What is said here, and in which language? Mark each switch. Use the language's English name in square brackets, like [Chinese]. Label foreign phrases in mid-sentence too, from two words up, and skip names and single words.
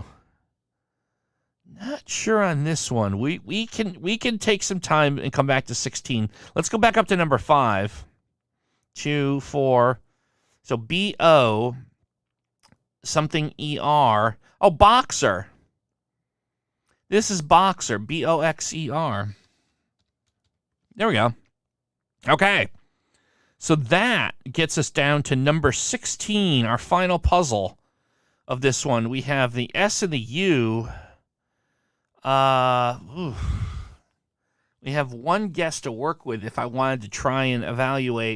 [English] Not sure on this one. We can take some time and come back to 16. Let's go back up to number 5. 2, 4. So B-O something E-R. Oh, Boxer. This is Boxer. B-O-X-E-R. There we go. Okay. So that gets us down to number 16, our final puzzle of this one. We have the S and the U. We have one guess to work with if I wanted to try and evaluate.